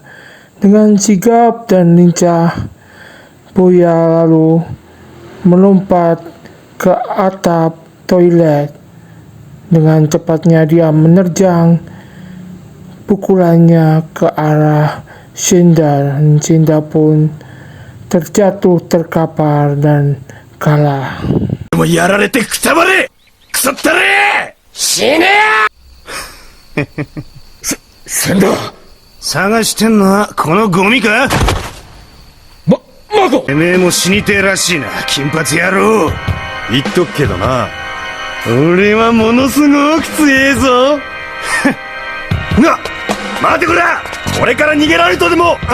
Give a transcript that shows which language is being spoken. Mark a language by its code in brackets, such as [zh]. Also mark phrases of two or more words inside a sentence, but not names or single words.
[id] Dengan sigap dan lincah, Boya lalu melompat ke atap toilet. Dengan cepatnya dia menerjang pukulannya ke arah Senda, dan Senda pun terjatuh terkapar dan kalah. [ja] もうやられてくたばれくそったれ死ねやせんだ。探してんのはこのゴミかマコ。てめえも死にてえらしいな金髪野郎言っとくけどな俺はものすごく強えぞな待ってくれ俺から逃げられるとでも